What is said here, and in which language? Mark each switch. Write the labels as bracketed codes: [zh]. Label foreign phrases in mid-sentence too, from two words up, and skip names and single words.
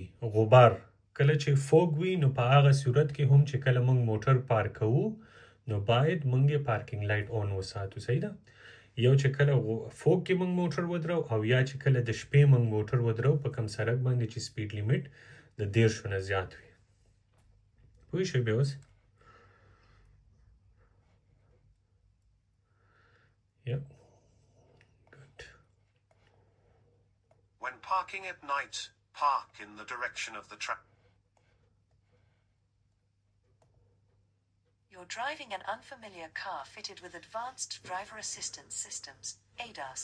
[ps] غبار کله چې فوګ وي نو په هغه صورت کې هم چې کله موږ موټر پارک کوو نو باید موږ یې [en] parking light on [ps] وساتو صحیح ده یو چې کله فوګ کې موږ موټر ودرو او یا چې کله د شپې موږ موټر ودرو په کوم سړک باندې چې [en] speed limit [ps] د 10 نه زیات وي پوه شوئ بیا اوس Yep. [en] Good. When parking at night, park in the direction of the track. You're driving an unfamiliar car fitted with advanced driver assistance systems, ADAS.